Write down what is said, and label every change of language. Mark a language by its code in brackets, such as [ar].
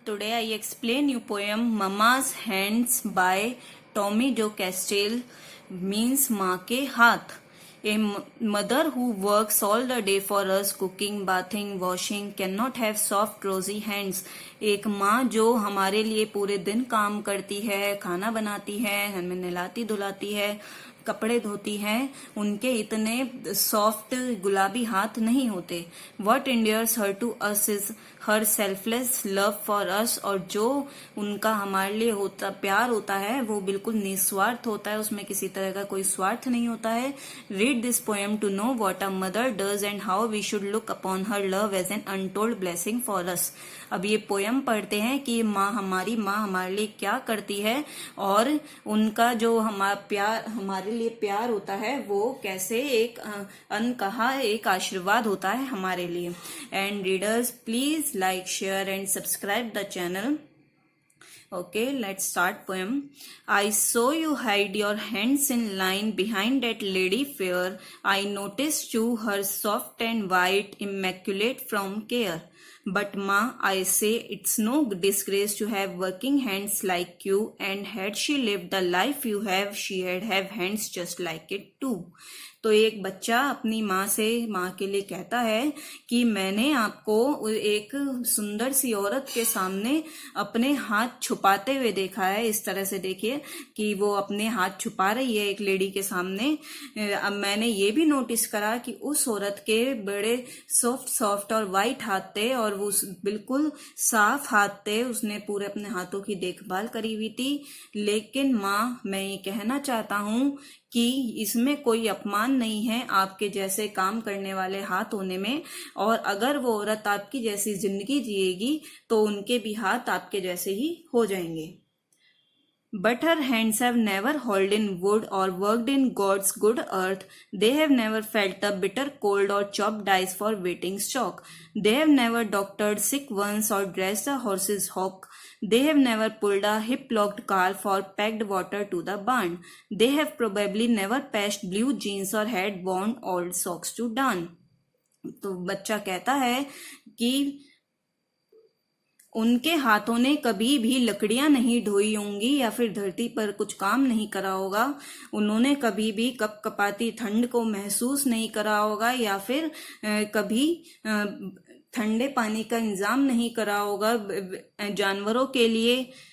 [en] Today I explain you poem Mama's Hands by Tommy Jo Castile means [hi] माँ के हाथ. [en] A mother who works all the day for us, cooking, bathing, washing, cannot have soft rosy hands. [hi] एक माँ जो हमारे लिए पूरे दिन काम करती है, खाना बनाती है, हमें नहलाती धुलाती है, कपड़े धोती हैं, उनके इतने सॉफ्ट गुलाबी हाथ नहीं होते. [en] What endears her to us is her selfless love for us. [hi] और जो उनका हमारे लिए होता प्यार होता है वो बिल्कुल निस्वार्थ होता है, उसमें किसी तरह का कोई स्वार्थ नहीं होता है. [en] Read this poem to know what a mother does and how we should look upon her love as an untold blessing for us. [hi] अब ये पोएम पढ़ते हैं कि माँ हमारे लिए क्या करती है और उनका जो हमारे लिए प्यार होता है वो कैसे एक अनकहा एक आशीर्वाद होता है हमारे लिए. [en] And readers please like share and subscribe the channel. Okay, let's start poem. I saw you hide your hands in line behind that lady fair. I noticed you, her soft and white, immaculate from care. But ma, I say it's no disgrace to have working hands like you, and had she lived the life you have, she had have hands just like it too. [hi] तो एक बच्चा अपनी माँ के लिए कहता है कि मैंने आपको एक सुंदर सी औरत के सामने अपने हाथ छुपाते हुए देखा है. इस तरह से देखिए कि वो अपने हाथ छुपा रही है एक लेडी के सामने. अब मैंने ये भी नोटिस करा कि उस औरत के बड़े सॉफ्ट और वाइट हाथ थे और वो बिल्कुल साफ हाथ थे. उसने पूरे अपने हाथों की देखभाल करी हुई थी. लेकिन माँ, मैं ये कहना चाहता हूँ कि इसमें कोई अपमान नहीं है आपके जैसे काम करने वाले हाथ होने में. और अगर वो औरत आपकी जैसी जिंदगी जिएगी तो उनके भी हाथ आपके जैसे ही हो जाएंगे. [en] But her hands have never hauled in wood or worked in God's good earth. They have never felt the bitter cold or chopped ice for waiting stock. They have never doctored sick ones or dressed a horse's hock. They have never pulled a hip-locked calf or packed water to the barn. They have probably never patched blue jeans or had worn old socks to darn. [hi] तो बच्चा कहता है कि उनके हाथों ने कभी भी लकड़ियां नहीं ढोई होंगी या फिर धरती पर कुछ काम नहीं करा होगा. उन्होंने कभी भी कपकपाती ठंड को महसूस नहीं करा होगा या फिर कभी ठंडे पानी का इंतजाम नहीं करा होगा जानवरों के लिए.